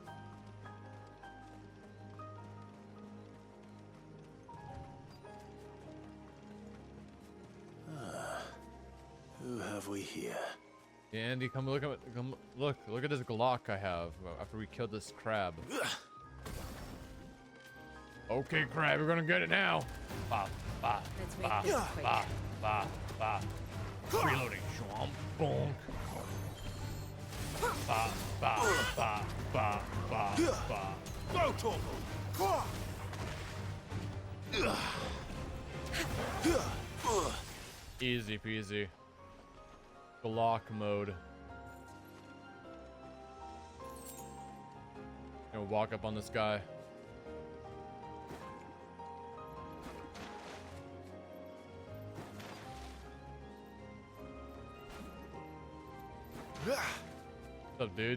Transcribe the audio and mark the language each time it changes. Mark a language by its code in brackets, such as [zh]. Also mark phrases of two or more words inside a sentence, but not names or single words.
[en] Who have we here? Yeah, Andy, come look at look at this Glock I have after we killed this crab. Okay, crab, we're gonna get it now. Ba, ba, Let's make ba, this quick. ba, ba, ba. Reloading. Shwamp, bonk. Ba, ba, ba, ba, ba, ba. Go, Torgal! Easy peasy. Glock mode. Gonna walk up on this guy. What's up, dude?